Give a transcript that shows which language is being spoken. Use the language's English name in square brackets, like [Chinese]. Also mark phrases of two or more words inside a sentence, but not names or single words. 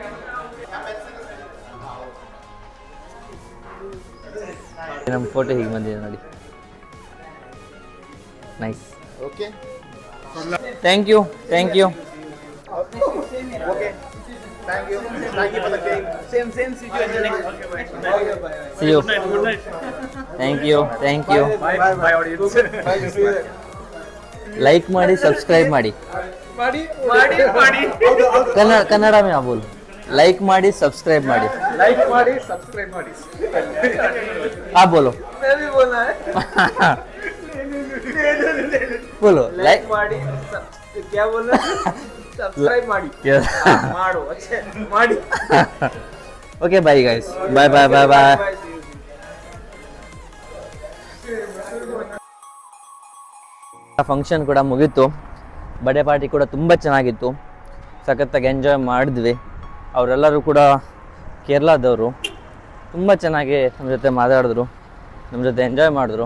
[Kannada] ನಮ್ಮ ಫೋಟೋ ಹೀಗೆ ಬಂದಿದೆ ನೋಡಿ, ನೈಸ್. ಓಕೆ, [English] Thank you. Thank you. Okay, thank you. thank you for the cake. same see you in the next. See you. Good night. Thank you. Thank you. Bye audience. [Kannada] ಲೈಕ್ ಮಾಡಿ, ಸಬ್ಸ್ಕ್ರೈಬ್ ಮಾಡಿ. ಕನ್ನಡ [Hindi] में आप बोलो. [Kannada] लाइक ಮಾಡಿ, सब्सक्राइब ಮಾಡಿ. लाइक ಮಾಡಿ, सब्सक्राइब ಮಾಡಿ. [Hindi] आप बोलो. मैं भी बोलना है. बोलो. [Kannada] लाइक ಮಾಡಿ, [Hindi] क्या बोलना है? [Kannada] सब्सक्राइब ಮಾಡಿ. ಮಾಡು, अच्छे ಮಾಡಿ. [English] Okay, bye guys. Bye bye bye bye. [Kannada] ಫಂಕ್ಷನ್ ಕೂಡ ಮುಗೀತು. ಬರ್ಡೇ ಪಾರ್ಟಿ ಕೂಡ ತುಂಬ ಚೆನ್ನಾಗಿತ್ತು. ಸಖತ್ತಾಗಿ ಎಂಜಾಯ್ ಮಾಡಿದ್ವಿ. ಅವರೆಲ್ಲರೂ ಕೂಡ ಕೇರಳದವರು. ತುಂಬ ಚೆನ್ನಾಗಿ ನಮ್ಮ ಜೊತೆ ಮಾತಾಡಿದ್ರು, ನಮ್ಮ ಜೊತೆ ಎಂಜಾಯ್ ಮಾಡಿದ್ರು.